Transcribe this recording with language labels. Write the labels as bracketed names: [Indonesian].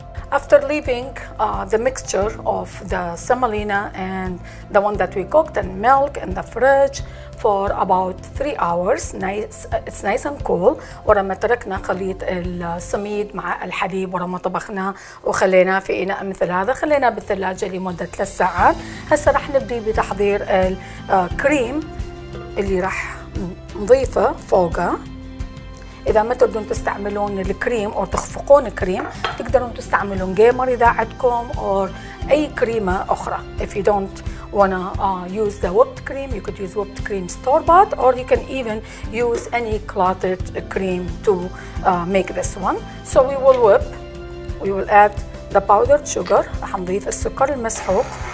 [English] After leaving the mixture of the semolina and the one that we cooked and milk in the fridge for about 3 hours, it's nice and cool. [Arabic] ولما تركنا خليط السميد مع الحليب ولما طبخناه وخليناه في إناء مثل هذا، خليناه بالثلاجة لمدة 3 ساعات. هسه راح نبدي بتحضير الكريم اللي راح نضيفه فوقه. إذا ما تقدرون تستعملون الكريم أو تخفقون كريم، تقدرون تستعملون جيمر إذا عندكم أو أي كريمة أخرى. [English] If you don't wanna use the whipped cream, you could use whipped cream store-bought, or you can even use any clotted cream to make this one. So we will whip. We will add the powdered sugar. [Arabic] راح نضيف السكر المسحوق.